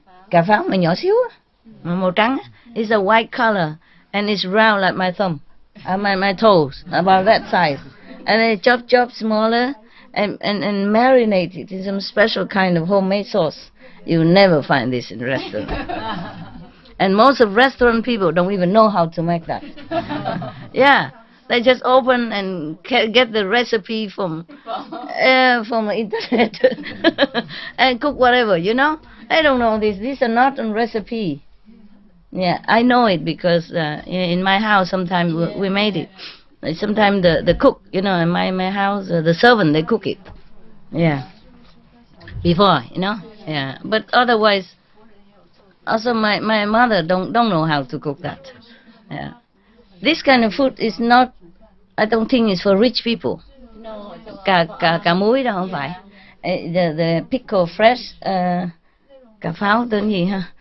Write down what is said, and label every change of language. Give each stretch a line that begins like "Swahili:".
Vietnamese: Cà pháo mà nhỏ xíu, màu trắng.
English: It's a white color and it's round like my thumb, my toes, about that size. And they chop smaller and marinate it in some special kind of homemade sauce. You never find this in restaurant. And most of restaurant people don't even know how to make that. Yeah. They just open and get the recipe from the internet and cook whatever, They don't know this. These are not on recipe. Yeah, I know it because in my house sometimes we made it. Sometimes the cook, in my house, the servant, they cook it. Yeah. Before, Yeah. But otherwise, also my mother don't know how to cook that. Yeah. This kind of food is not, I don't think it's for rich people. No.
Vietnamese: Cà muối đó không phải.
English: The pickle fresh,
Vietnamese: cà pháo tên gì ha?